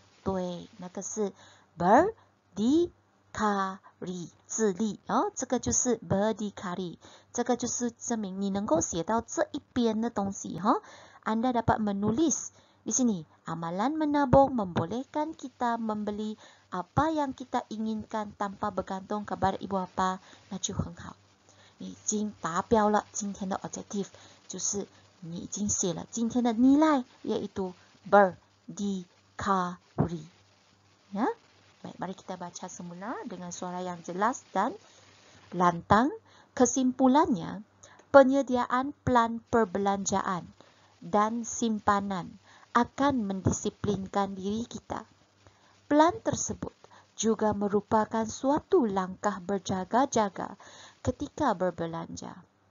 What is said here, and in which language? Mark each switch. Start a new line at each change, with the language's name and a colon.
Chinese: 对，那个是 berdikari 自立这个就是 berdikari， 这个就是证明你能够写到这一边的东西
Malay: Anda dapat menulis di sini amalan menabung membolehkan kita membeli apa yang kita inginkan tanpa bergantung kepada ibu bapa，
Chinese: 那就很好，你已经达标了。今天的 objective 就是你已经写了今天的
Malay: nilai yaitu berdikari ya. Baik, mari kita baca semula dengan suara yang jelas dan lantang. Kesimpulannya, penyediaan plan perbelanjaan dan simpanan akan mendisiplinkan diri kita. Plan tersebut juga merupakan suatu langkah berjaga-jaga ketika berbelanja.